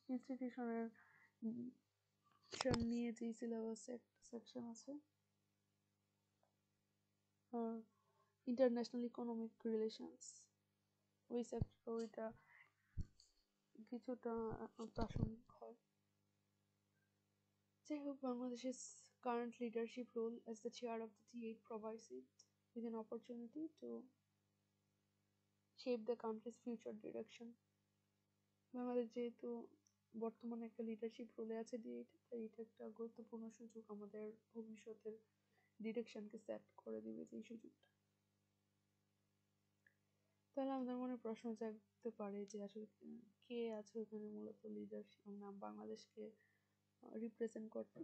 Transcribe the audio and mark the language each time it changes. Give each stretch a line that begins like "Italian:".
Bangla: ইনস্টিটিউশনের নিয়ে যে সিলেবাসে একটা সেকশন আছে ইন্টারন্যাশনাল ইকোনমিক রিলেশনস, ওই সেক্টর ওইটা কিছুটা প্রাসঙ্গিক হয়। যাই হোক, বাংলাদেশের
English: current leadership role as the chair of the T8 provides it with an opportunity to shape the country's future direction.
Bangla: Bangladesh যেহেতু বর্তমানে একটা লিডারশিপ রোলে আছে D8, তাই এটা একটা গুরুত্বপূর্ণ সুযোগ আমাদের ভবিষ্যতের ডিরেকশনকে সেট করে দিবে এই সুযোগটা। তাহলে আমাদের মনে প্রশ্ন জাগতে পারে যে আসলে কে আছে ওখানে মূলত লিডারশিপ নাম বাংলাদেশকে রিপ্রেজেন্ট করতে।